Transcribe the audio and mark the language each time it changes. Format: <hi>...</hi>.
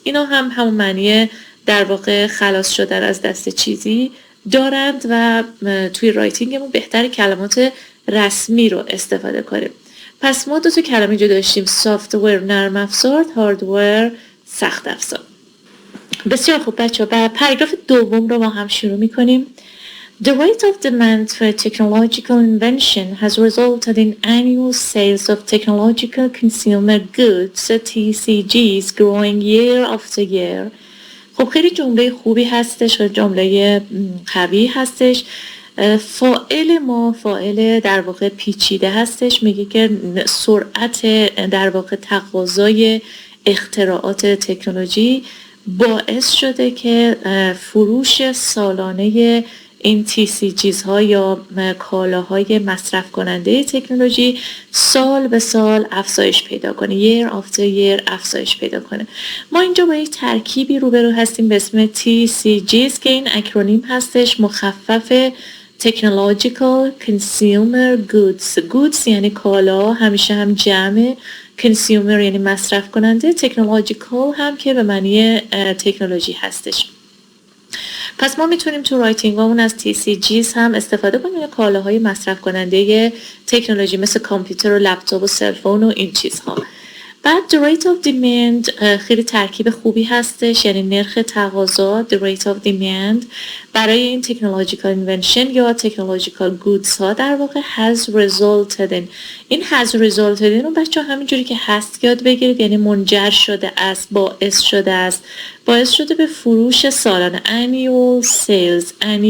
<fa>اینا هم همون معنی در واقع خلاص شدن از دست چیزی دارند و توی رایتینگمون بهتر کلمات رسمی رو استفاده کنیم. پس ما دو تا کلمه اینجا داشتیم، سافت‌ور نرم افزار، هاردور سخت افزار. بسیار خوب بچه ها، پاراگراف دوم رو با هم شروع میکنیم.</fa> <en>The rate of demand for technological invention has resulted in annual sales of technological consumer goods, TCGs, growing year after year.</en> <fa>خب خیلی جمله خوبی هستش و جمله قوی هستش. فاعل ما فاعل در واقع پیچیده هستش، میگه که سرعت در واقع تقاضای اختراعات تکنولوژی باعث شده که فروش سالانه این TCGs ها یا کالاهای مصرف کننده تکنولوژی سال به سال افزایش پیدا کنه،</fa> <en>year after year</en> <fa>افزایش پیدا کنه. ما اینجا با یک ترکیبی روبرو هستیم به اسم TCGs که این اکرونیم هستش، مخفف</fa> <en>Technological Consumer Goods.</en> <fa>Goods یعنی کالا، همیشه هم جمع، Consumer یعنی مصرف کننده، Technological هم که به معنی تکنولوژی هستش. پس ما میتونیم تو رایتینگ همون از TCGs هم استفاده کنیم، کالاهای مصرف کننده تکنولوژی مثل کامپیوتر و لپتاپ و سلفون و این چیزها. بعد</fa> <en>the rate of demand</en> <fa>خیلی ترکیب خوبی هستش، یعنی نرخ تقاضا، the rate of demand برای این</fa> <en>technological invention</en> <fa>یا</fa> <en>technological goods</en> <fa>ها در واقع</fa> <en>has resulted in.</en> <fa>این</fa> <en>has resulted in</en> <fa>رو بچه ها همینجوری که هست یاد بگیرید، یعنی منجر شده است، باعث شده است، باعث شده به فروش سالانه،</fa> <en>annual sales.</en>